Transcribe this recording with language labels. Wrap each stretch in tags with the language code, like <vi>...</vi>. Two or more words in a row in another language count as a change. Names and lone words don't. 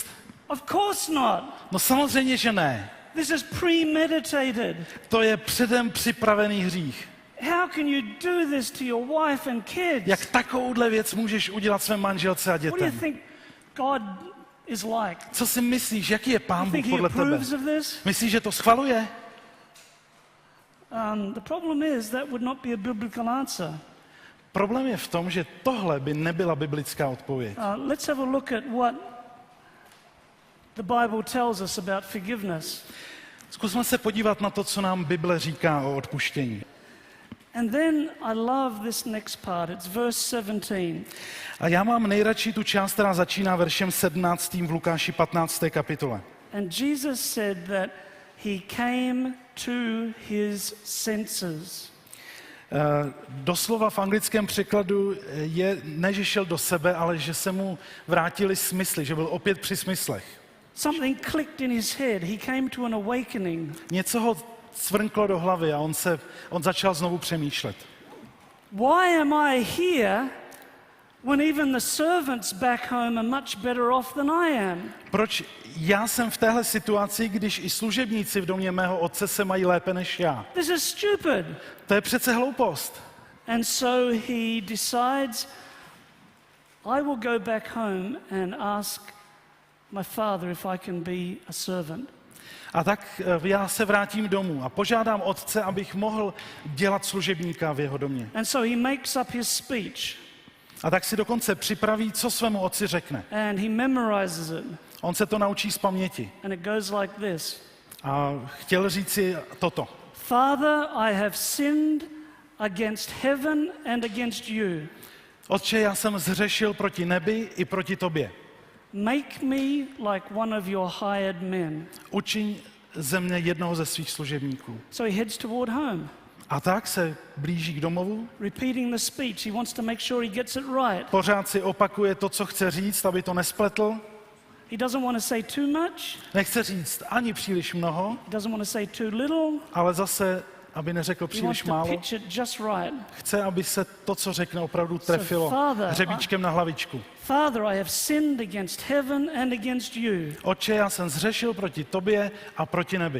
<en>Of course not.</en> <cs>No samozřejmě, že ne.</cs> <en>This is premeditated.</en> <cs>To je předem připravený hřích.</cs> <en>How can you do this to your wife and kids?</en> <cs>Jak takovouhle věc můžeš udělat své manželce a</cs> <en>What do you</en> <cs>dětem?</cs> <en>think God is like?</en> <cs>Co si myslíš, jaký je Pán</cs> <en>You</en> <cs>Bůh</cs> <en>think he</en> <cs>podle tebe?</cs> <en>approves of this?</en> <cs>Myslíš, že to schvaluje?</cs> <en>The problem is that would not be a biblical answer.</en> <cs>Problém je v tom, že tohle by nebyla biblická odpověď.</cs> <en>Let's have a look at what the Bible tells us about forgiveness.</en> <cs>Zkusme se podívat na to, co nám Bible říká o odpuštění.</cs> <en>And then I love this next part. It's verse 17.</en> <cs>A já mám nejradši tu část, která začíná veršem 17. v Lukáši 15. kapitole.</cs> <en>And Jesus said that he came to his senses.</en> <cs>Doslova v anglickém překladu je ne, že šel do sebe, ale že se mu vrátily smysly, že byl opět při smyslech.</cs> <en>Something clicked in his head. He came to an awakening.</en> <cs>Něco ho cvrnklo do hlavy a on začal znovu přemýšlet.</cs> <en>Why am I here when even the servants back home are much better off than I am?</en> <cs>Proč já jsem v téhle situaci, když i služebníci v domě mého otce se mají lépe než já?</cs> <en>This is stupid.</en> <cs>To je přece hloupost.</cs> <en>And so he decides, I will go back home and ask my father if I can be a servant.</en> <cs>A tak já se vrátím domů a požádám otce, abych mohl dělat služebníka v jeho domě.</cs> <en>And so he makes up his speech.</en> <cs>A tak si dokonce připraví, co svému otci řekne.</cs> <en>And he memorizes it.</en> <cs>On se to naučí z paměti.</cs> <en>And it goes like this.</en> <cs>A chtěl říci toto.</cs> <en>Father, I have sinned against heaven and against you.</en> <cs>Otče, já jsem zhřešil proti nebi i proti tobě.</cs> <en>Make me like one of your hired men.</en> <cs>Učiň ze mne jednoho ze svých služebníků.</cs> <en>So he heads toward home.</en> <cs>A tak se blíží k domovu.</cs> <en>Repeating the speech, he wants to make sure he gets it right.</en> <cs>Pořád si opakuje to, co chce říct, aby to nespletl.</cs> <en>He doesn't want to say too much.</en> <cs>Nechce říct ani příliš mnoho,</cs> <en>He doesn't want to say too little.</en> <cs>ale zase, aby neřekl</cs> <en>He wants</en> <cs>příliš</cs> <en>to</en> <cs>málo.</cs> <en>pitch it just right.</en> <cs>Chce, aby se to, co řekne, opravdu trefilo</cs> <en>Father,</en> <cs>hřebíčkem na hlavičku.</cs> <en>Father, I have sinned against heaven and against you.</en> <cs>Otče, já jsem zhřešil proti tobě a proti nebi.</cs>